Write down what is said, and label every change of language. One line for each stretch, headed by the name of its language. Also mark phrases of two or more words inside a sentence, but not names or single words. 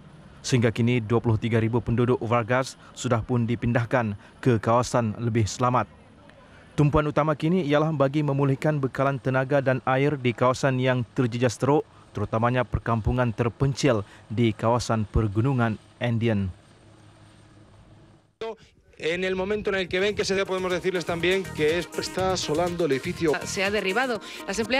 Malay: Sehingga kini 23,000 penduduk Vargas sudah pun dipindahkan ke kawasan lebih selamat. Tumpuan utama kini ialah bagi memulihkan bekalan tenaga dan air di kawasan yang terjejas teruk, terutamanya perkampungan terpencil di kawasan pergunungan Andean.
Spanish: En el momento en el que ven que se dé, podemos decirles también que está asolando el edificio. Se ha derribado. Las empleadas...